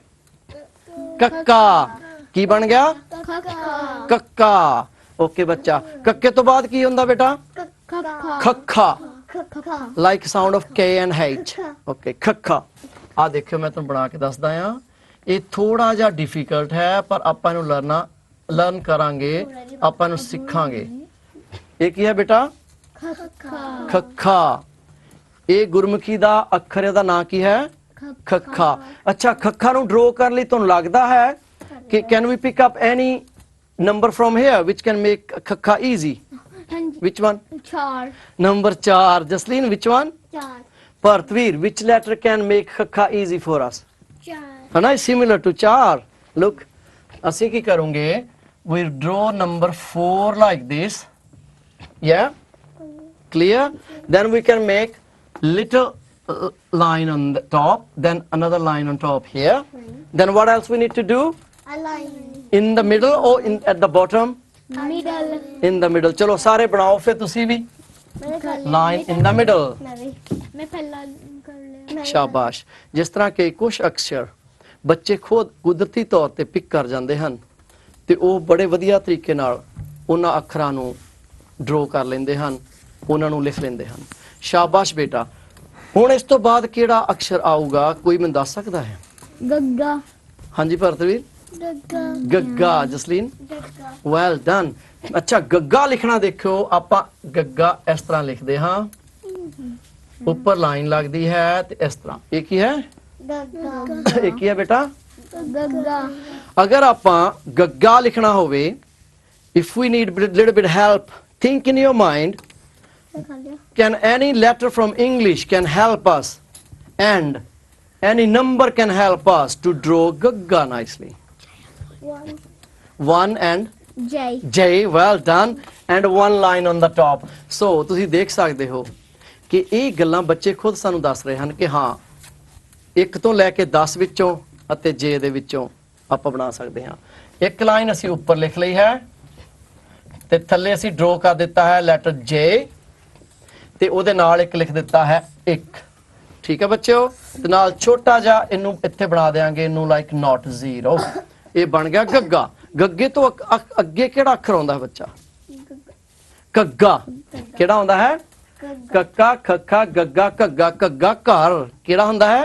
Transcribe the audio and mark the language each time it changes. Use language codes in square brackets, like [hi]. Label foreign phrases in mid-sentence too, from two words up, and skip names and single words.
[pa] ਕੱਕਾ ਕੀ ਬਣ ਗਿਆ ਕੱਕਾ ਓਕੇ ਬੱਚਾ ਕੱਕੇ ਤੋਂ ਬਾਅਦ ਕੀ ਹੁੰਦਾ ਬੇਟਾ ਖੱਖਾ [en] like sound of K and H [pa] ਓਕੇ ਖੱਖਾ ਆ ਦੇਖਿਓ ਮੈਂ ਤੁਹਾਨੂੰ ਬਣਾ ਕੇ ਦੱਸਦਾ ਆ ਇਹ ਥੋੜਾ ਜਿਹਾ ਡਿਫਿਕਲਟ ਹੈ ਪਰ ਆਪਾਂ ਇਹਨੂੰ ਲਰਨ ਕਰਾਂਗੇ ਆਪਾਂ ਇਹਨੂੰ ਸਿੱਖਾਂਗੇ ਇਹ ਕੀ ਹੈ ਬੇਟਾ ਖੱਖਾ ਇਹ ਗੁਰਮੁਖੀ ਦਾ ਅੱਖਰ ਇਹਦਾ ਨਾਂ ਕੀ ਹੈ ਖੱਖਾ ਅੱਛਾ ਖੱਖਾ ਨੂੰ ਡਰਾ ਕਰਨ ਲਈ ਤੁਹਾਨੂੰ ਲੱਗਦਾ ਹੈ ਕਿ [en] can we pick up any number from here which can make khakha easy which one 4 number 4 Jasleen which one 4 Parthveer which letter can make khakha easy for us 4 hana similar to 4 look [pa] ਅਸੀਂ ਕੀ ਕਰਾਂਗੇ [en] we draw number 4 like this yeah clear then we can make little line on the top then another line on top here then what else we need to do align in the middle or at the bottom middle in the middle [pa] ਚਲੋ ਸਾਰੇ ਬਣਾਓ ਫਿਰ ਤੁਸੀਂ ਵੀ [en] line in the middle [pa] ਮੈਂ ਪਹਿਲਾਂ ਕਰ ਲਿਆ ਸ਼ਾਬਾਸ਼ ਜਿਸ ਤਰ੍ਹਾਂ ਕਿ ਕੁਝ ਅਕਸ਼ਰ ਬੱਚੇ ਖੁਦ ਕੁਦਰਤੀ ਤੌਰ ਤੇ ਪਿਕ ਕਰ ਜਾਂਦੇ ਹਨ ਤੇ ਉਹ ਬੜੇ ਵਧੀਆ ਤਰੀਕੇ ਨਾਲ ਉਹਨਾਂ ਅੱਖਰਾਂ ਨੂੰ ਡਰਾ ਕਰ ਲੈਂਦੇ ਹਨ ਉਹਨਾਂ ਨੂੰ ਲਿਖ ਲੈਂਦੇ ਹਨ ਸ਼ਾਬਾਸ਼ ਬੇਟਾ ਹੁਣ ਇਸ ਤੋਂ ਬਾਅਦ ਕਿਹੜਾ ਅਕਸ਼ਰ ਆਊਗਾ ਕੋਈ ਮੈਨੂੰ ਦੱਸ ਸਕਦਾ ਹੈ ਗੱਗਾ ਹਾਂਜੀ ਭਰਤਵੀਰ ਗੱਗਾ ਗੱਗਾ ਜਸਲੀਨ ਗੱਗਾ [en] well done [pa] ਅੱਛਾ ਗੱਗਾ ਲਿਖਣਾ ਦੇਖਿਓ ਆਪਾਂ ਗੱਗਾ ਇਸ ਤਰ੍ਹਾਂ ਲਿਖਦੇ ਹਾਂ ਉੱਪਰ ਲਾਈਨ ਲੱਗਦੀ ਹੈ ਤੇ ਇਸ ਤਰ੍ਹਾਂ ਇਹ ਕੀ ਹੈ ਗੱਗਾ ਇਹ ਕੀ ਹੈ ਬੇਟਾ ਗੱਗਾ ਅਗਰ ਆਪਾਂ ਗੱਗਾ ਲਿਖਣਾ ਹੋਵੇ [en] if we need little bit help think in your mind can any letter from English can help us and any number can help us to draw gagga nicely 1 and J well done and one line on the top so [pa] ਤੁਸੀਂ ਦੇਖ ਸਕਦੇ ਹੋ ਕਿ ਇਹ ਗੱਲਾਂ ਬੱਚੇ ਖੁਦ ਸਾਨੂੰ ਦੱਸ ਰਹੇ ਹਨ ਕਿ ਹਾਂ 1 ਤੋਂ ਲੈ ਕੇ 10 ਵਿੱਚੋਂ ਅਤੇ J ਦੇ ਵਿੱਚੋਂ ਆਪਾਂ ਬਣਾ ਸਕਦੇ ਹਾਂ ਇੱਕ ਲਾਈਨ ਅਸੀਂ ਉੱਪਰ ਲਿਖ ਲਈ ਹੈ ਤੇ ਥੱਲੇ ਅਸੀਂ ਡਰਾ ਕਰ ਦਿੱਤਾ ਹੈ ਲੈਟਰ J ਤੇ ਉਹਦੇ ਨਾਲ ਇੱਕ ਲਿਖ ਦਿੱਤਾ ਹੈ 1 ਠੀਕ ਹੈ ਬੱਚਿਓ ਤੇ ਨਾਲ ਛੋਟਾ ਜਿਹਾ ਇਹਨੂੰ ਇੱਥੇ ਬਣਾ ਦੇਾਂਗੇ ਇਹਨੂੰ [en] like not [pa] 0 ਇਹ ਬਣ ਗਿਆ ਗੱਗਾ ਗੱਗੇ ਤੋਂ ਅੱਗੇ ਕਿਹੜਾ ਅੱਖਰ ਆਉਂਦਾ ਹੈ ਬੱਚਾ ਕੱਗਾ ਕਿਹੜਾ ਹੁੰਦਾ ਹੈ ਕੱਕਾ ਖੱਖਾ ਗੱਗਾ ਘੱਗਾ ਘੱਗਾ ਘਰ ਕਿਹੜਾ ਹੁੰਦਾ ਹੈ